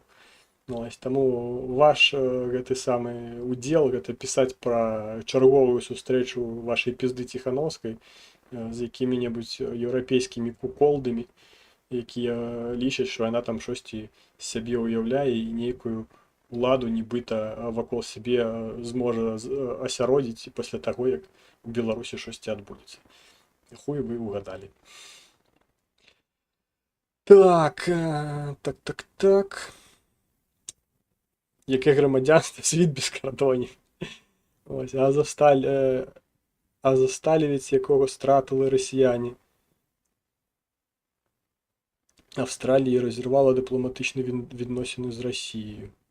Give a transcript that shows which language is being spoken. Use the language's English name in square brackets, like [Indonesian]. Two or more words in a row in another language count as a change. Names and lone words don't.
[Belarusian] Ось, таму ваш гэты самы удзел, гэта пісаць пра чарговую сустрэчу вашай пізды Ціхановскай з якімі-небудзь еўрапейскімі куколдамі, якія лічаць, што яна там штосьці сябе ўяўляе і нейкую уладу нібыта вакол сябе зможа асяродзіць пасля таго, як у Беларусі штосьці адбудзецца. [Russian] Хуй вы угадалі. [Ukrainian] Так. Яке громадянство? Світ без кордонів. Ось, Азовсталівець, якого стратили росіяни. Австралія розірвала дипломатичні відносини з Росією.